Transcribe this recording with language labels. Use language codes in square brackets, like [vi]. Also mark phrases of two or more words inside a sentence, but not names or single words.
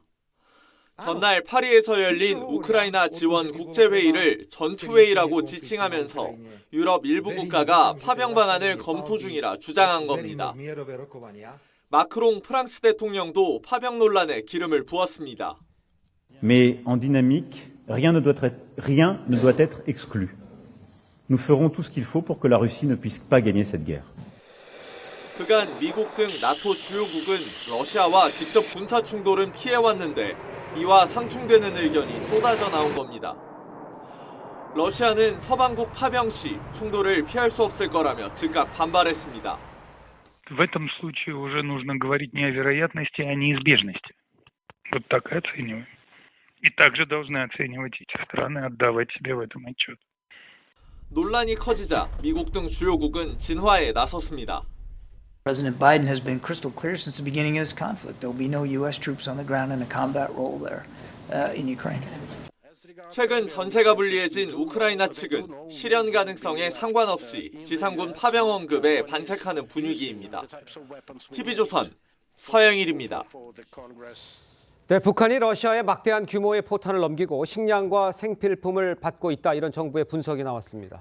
[ko] 전날 파리에서 열린 우크라이나 지원 국제회의를 전투회의라고 지칭하면서 유럽 일부 국가가 파병 방안을 검토 중이라 주장한 겁니다. 마크롱 프랑스 대통령도 파병 논란에 기름을 부었습니다. [fr] Mais en dynamique, rien ne doit être exclu. Nous ferons tout ce qu'il faut pour que la Russie ne puisse pas gagner cette guerre. [ko] 그간 미국 등 나토 주요국은 러시아와 직접 군사 충돌은 피해왔는데 이와 상충되는 의견이 쏟아져 나온 겁니다. 러시아는 서방국 파병 시 충돌을 피할 수 없을 거라며 즉각 반발했습니다. [ru] В этом случае уже нужно говорить не о вероятности, а о неизбежности. Вот так и оцениваем. И также должны оценивать эти страны, отдавать себе в этом отчет. [ko] 논란이 커지자 미국 등 주요국은 진화에 나섰습니다. [en] President Biden has been crystal clear since the beginning of this conflict. There will be no U.S. troops on the ground in a combat role there in Ukraine. [ko] 최근 전세가 불리해진 우크라이나 측은 실현 가능성에 상관없이 지상군 파병 언급에 반색하는 분위기입니다. TV조선 서영일입니다. 네, 북한이 러시아에 막대한 규모의 포탄을 넘기고 식량과 생필품을 받고 있다, 이런 정부의 분석이 나왔습니다.